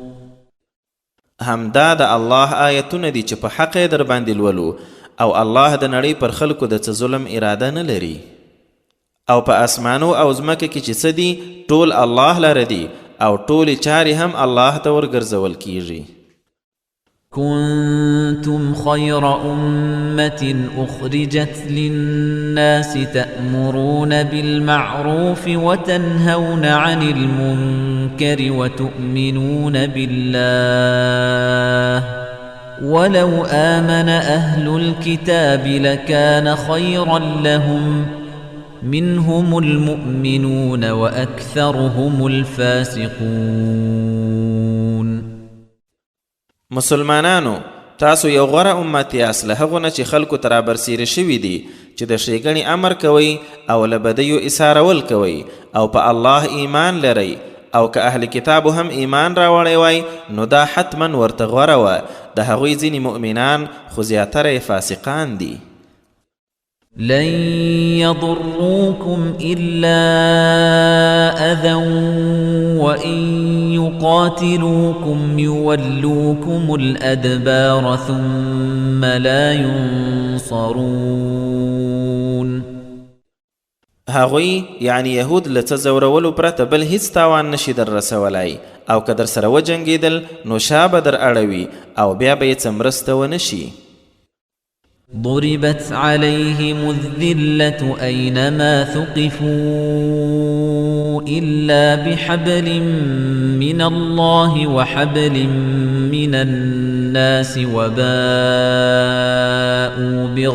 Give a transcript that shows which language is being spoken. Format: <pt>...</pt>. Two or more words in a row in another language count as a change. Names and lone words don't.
<ps>همدا د الله آیتونه دي چې په حق یې در باندې لولو او الله د نړۍ پر خلکو د څه ظلم اراده نه لري او په اسمانو او ځمکه کې چې څه دي ټول الله لره دي او ټولې چارې هم الله ته ورګرځول کیږي.</ps> <ar>كنتم خير أمة أخرجت للناس تأمرون بالمعروف وتنهون عن المنكر وتؤمنون بالله ولو آمن أهل الكتاب لكان خيرا لهم منهم المؤمنون وأكثرهم الفاسقون.</ar> <ps>مسلمانانو تاسو یو غوره امت یاست له هغو نه چې خلکو ته رابرسیره شوي دي چې د ښېګڼې امر کوئ او له بدیو ایثارول کوئ او په الله ایمان لرئ او که اهل کتابو هم ایمان راوړی وای نو دا حتما ورته غوره وه د هغوی ځینې مؤمنان خو زیاتره فاسقان دي.</ps> <ar>لن يضروكم إلا أذى وإن يقاتلوكم يولوكم الأدبار ثم لا ينصرون.</ar> <ps>هغوی یعنی یهود له څه ځورولو پرته بل هیڅ تاوان نشي در رسولی او که در سره وجنګېدل نو شا به در اړوي او بیا به یې څه مرسته ونه شي.</ps> <ar>ضربت عليهم الذلة أينما ثقفوا إلا بحبل من الله وحبل من الناس وباءوا</ar>